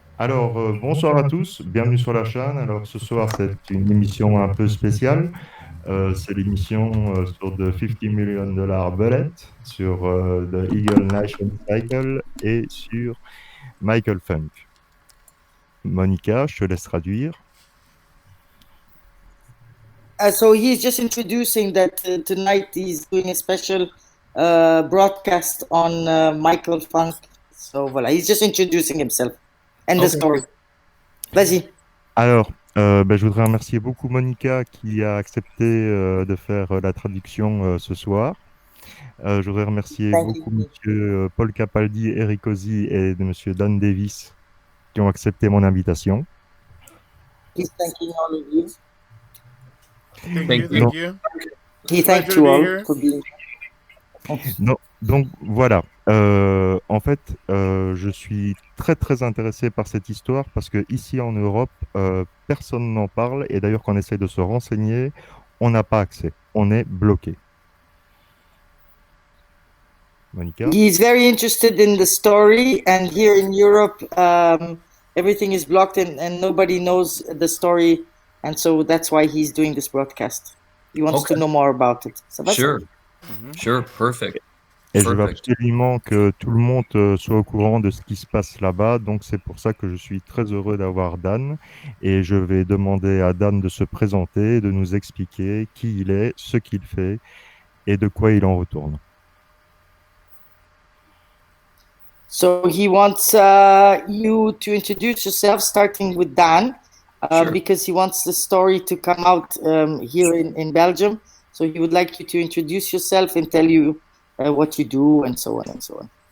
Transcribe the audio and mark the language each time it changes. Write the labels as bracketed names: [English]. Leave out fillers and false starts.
[French] Bonsoir à tous, bienvenue sur la chaîne. Alors, ce soir, c'est une émission un peu spéciale. C'est l'émission sur The 50 Million Dollar Bullet, sur The Eagle Nation Cycle et sur Michael Funk. Monica, je te laisse traduire. [English] So he's just introducing that tonight he's doing a special broadcast on Michael Funk. So voilà, he's just introducing himself and the story. [French] Vas-y. Je voudrais remercier beaucoup Monica qui a accepté de faire la traduction ce soir. Je voudrais remercier beaucoup Monsieur Paul Capaldi, Eric Ozzi et Monsieur Dan Davies qui ont accepté mon invitation. [English] He's thanking all of you. Thank you. He thanked you all for being. [French] Donc voilà, je suis très très intéressé par cette histoire parce que ici en Europe, personne n'en parle et d'ailleurs quand on essaie de se renseigner, on n'a pas accès, on est bloqué. Monica? [English] He's very interested in the story, and here in Europe, everything is blocked and nobody knows the story, and so that's why he's doing this broadcast. He wants to know more about it. Sure, perfect. [French] Et je veux absolument que tout le monde soit au courant de ce qui se passe là-bas. Donc, c'est pour ça que je suis très heureux d'avoir Dan. Et je vais demander à Dan de se présenter, de nous expliquer qui il est, ce qu'il fait et de quoi il en retourne. [English] So he wants you to introduce yourself, starting with Dan, because he wants the story to come out here in Belgium. So he would like you to introduce yourself and tell you what you do, and so on and so on.